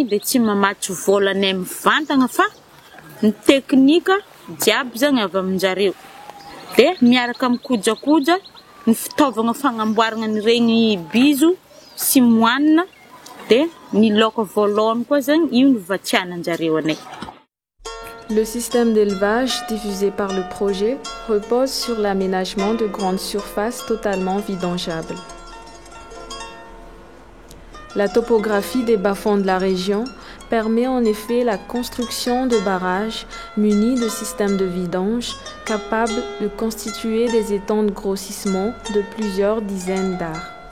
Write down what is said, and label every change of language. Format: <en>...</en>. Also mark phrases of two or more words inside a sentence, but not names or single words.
<mg>dia tsy mamatsy volanay mivantana fa ny teknika jiaby zany avy aminjareo. Dia miaraka mikojakoja ny fitaovana fagnamboarana an'ireny bizo sy moanina dia ny laoka voalohany koa zany io no vatsiananjareo anay.</mg> <fr>Le système d'élevage diffusé par le projet repose sur l'aménagement de grandes surfaces totalement vidangeables. La topographie des bas-fonds de la région permet en effet la construction de barrages munis de systèmes de vidange capables de constituer des étangs de grossissement de plusieurs dizaines d'arts.</fr>